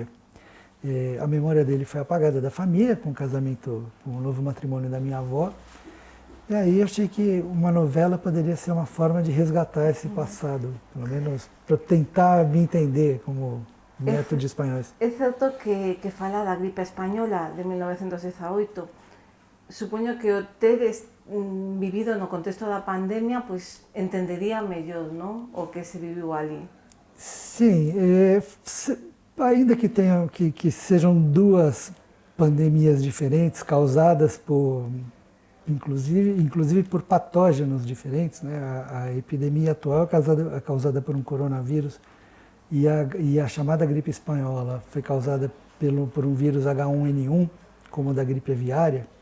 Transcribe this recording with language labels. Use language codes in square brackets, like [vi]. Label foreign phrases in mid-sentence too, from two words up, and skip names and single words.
[pt] A memória dele foi apagada da família, com o casamento, com o novo matrimônio da minha avó. E aí eu achei que uma novela poderia ser uma forma de resgatar esse passado, pelo menos para tentar me entender como neto de espanhóis. [gl] É certo que fala da gripe española de 1918. Supoño que o tedes vivido no contexto da pandemia, pois entendería mellor, non? O que se viviu ali. [pt] Sim, ainda que sejam duas pandemias diferentes, causadas inclusive por patógenos diferentes, né? A epidemia atual é causada por um coronavírus e a chamada gripe espanhola foi causada por um vírus H1N1, como o da gripe aviária.